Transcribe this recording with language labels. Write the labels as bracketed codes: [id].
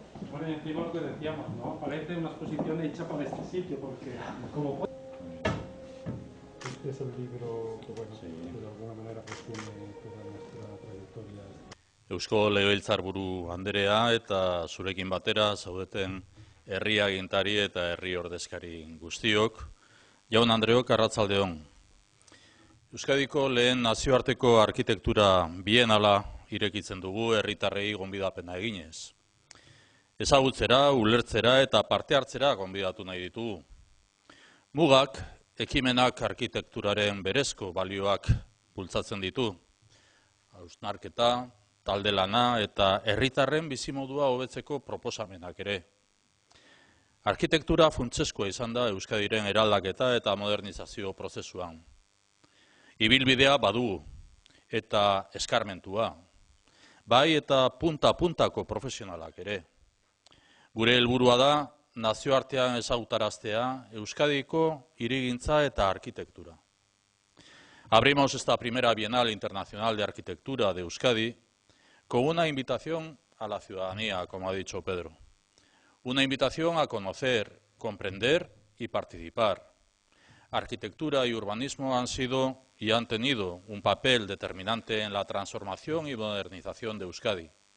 [es] Bueno, y encima lo que decíamos, ¿no? Parece una exposición hecha para este sitio, porque como... Este es el libro que, bueno, de alguna manera resume toda nuestra trayectoria. [eu] Eusko Legebiltzarburu Anderea eta zurekin batera zaudeten herri agintari eta herri ordezkari guztiok. Jaun Andreok, arratsaldeon. Euskadiko lehen nazioarteko arkitektura bienala irekitzen dugu herritarrei gonbidapena eginez. Ezagutzera, ulertzera eta parte hartzera gonbidatu nahi ditugu. Mugak, ekimenak arkitekturaren berezko balioak bultzatzen ditu. Hausnarketa, talde lana eta herritarren bizimodua hobetzeko proposamenak ere. Arkitektura funtsezkoa izan da Euskadiren eraldaketa eta modernizazio prozesuan. Ibilbidea badugu eta eskarmentua, bai eta punta-puntako profesionalak ere. Gure helburua da nazioartean ezagutaraztea Euskadiko hirigintza eta arkitektura. [es] Abrimos esta primera Bienal Internacional de Arquitectura de Euskadi con una invitación a la ciudadanía, como ha dicho Pedro. Una invitación a conocer, comprender y participar. Arquitectura y urbanismo han sido y han tenido un papel determinante en la transformación y modernización de Euskadi.